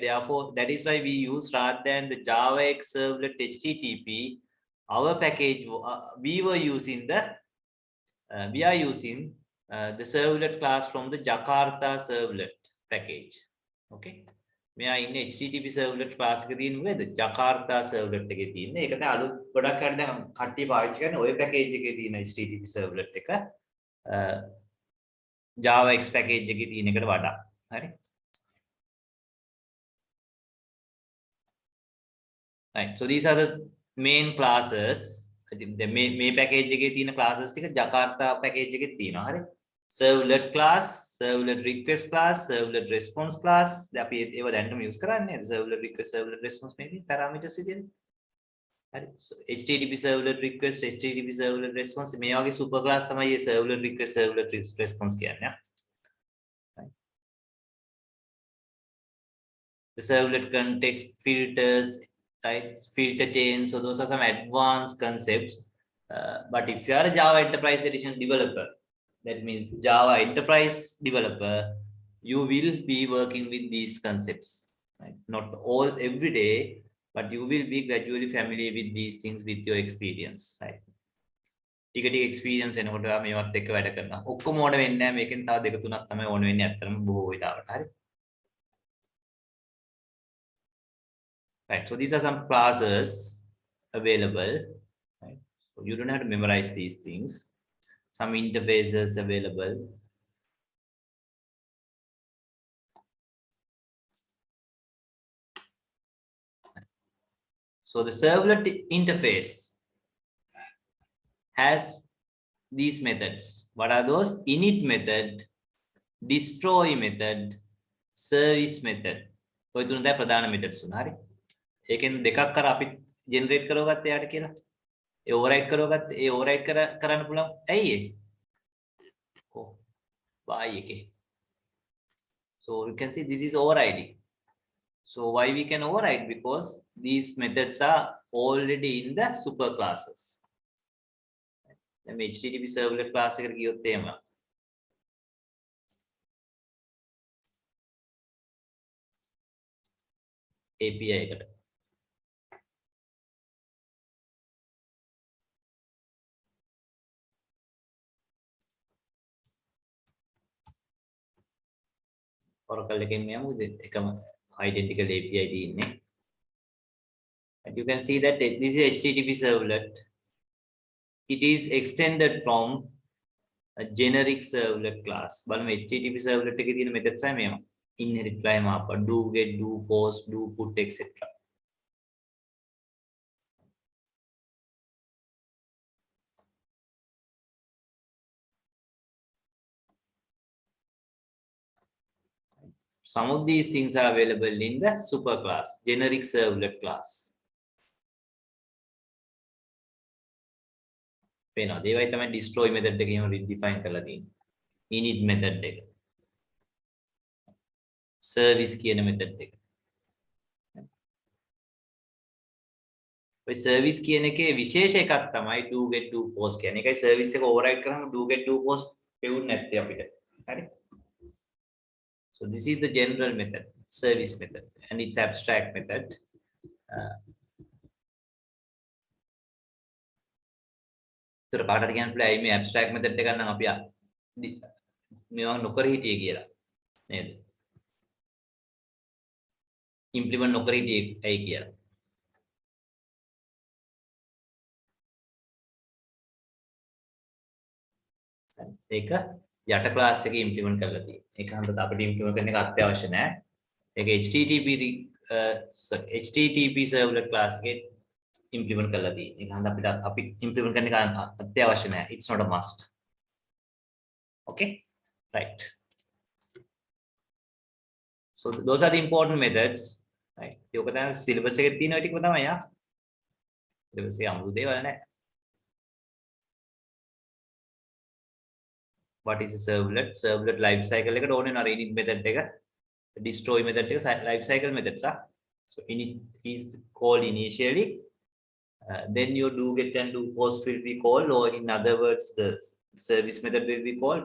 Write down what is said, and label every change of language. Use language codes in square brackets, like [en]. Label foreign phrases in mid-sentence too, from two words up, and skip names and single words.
[en] Therefore, that is why we use rather than the Java X Servlet HTTP, our package, we are using the Servlet class from the Jakarta Servlet package. Okay. We are in HTTP Servlet class with the Jakarta Servlet. HTTP Servlet Java X package [si] එකේ තියෙන එකට වඩා හරි [en] right so these are the main classes the main package [si] එකේ තියෙන classes ටික Jakarta package එකේ තියෙනවා හරි [en] servlet class servlet request class servlet response class [si] දැන් අපි ඒව දැන්නම use කරන්නේ [en] servlet request servlet response [si] මේකේ parameters තියෙන හරි [en] so http servlet request http servlet response [si] මේ වගේ [en] super class [si] තමයි මේ [en] servlet request servlet response [si] කියන්නේ [en] the servlet context filters right filter chains so those are some advanced concepts but if you are a Java Enterprise Edition developer that means Java Enterprise developer you will be working with these concepts right not all every day but you will be gradually familiar with these things with your experience right [si] ටික experience එනකොට මේවත් එක්ක වැඩ කරනවා ඔක්කොම ඕන වෙන්නේ නැහැ මේකෙන් තව දෙක තුනක් තමයි ඕන වෙන්නේ අත්‍තරම බොහෝ වෙලාවට හරි [en] right so these are some classes available right so you don't have to memorize these things some interfaces available so the servlet interface has these methods what are those init method destroy method service method [si] ඔය තුන තමයි ප්‍රධාන methods උන හරි ඒකෙන් දෙකක් කර අපි ජෙනරේට් කරවගත්ත එයාට කියලා ඒ ඕවර්රයිඩ් කරවගත්ත ඒ ඕවර්රයිඩ් කරන්න පුළුවන් ඇයි ඒ [en] why එකේ so you can see this is overriding so why we can override because these methods are already in the super classes [si] දැන් http servlet class එකට ගියොත් එහෙම API එකට Oracle එකෙන් මෙයමු එකම identical API තියෙන්නේ [en] and you can see that this is http servlet it is extended from a generic servlet class [si] බලමු http servlet එකේ තියෙන methods තමයි මේවා [en] inherit fly mapper do get do post do put etc some of these things are available in the super class generic servlet class [si] පේනවා ඒවයි තමයි destroy method එකේම redefine කරලා තියෙන්නේ init method එක service කියන method එක ඔය service කියන එකේ විශේෂ එකක් තමයි [en] do get do post [si] කියන්නේ ඒකයි service එක override කරාම [en] do get do post [si] පෙවුන්නේ නැත්තේ අපිට හරි [en] so this is the general method service method and its abstract method [si] so කාටට කියන්න පුළුවන් ඇයි මේ [en] abstract method [si] එක නම් අපි මේවා නොකර හිටියේ කියලා නේද implement නොකර හිටියේ ඇයි කියලා ඒක යට ක්ලාස් එකේ implement කරලා තියෙනවා ඒක හන්දට අපිට implement කරන්න එක අත්‍යවශ්‍ය නැහැ ඒක http servlet class එකේ implement කරලා තියෙනවා ඒක හන්ද අපි implement කරන්න එක අත්‍යවශ්‍ය නැහැ [en] it's not a must okay right so those are the important methods right [si] ඒක තමයි syllabus එකේ තියෙන ටිකම තමයි යා syllabus එකේ අමුතු දේවල් නැහැ [en] what is a servlet servlet life cycle [si] එකට ඕනේ නා [en] init method එක destroy method එක life cycle methods so init is called initially then your do get and do post will be called or in other words the service method will be called.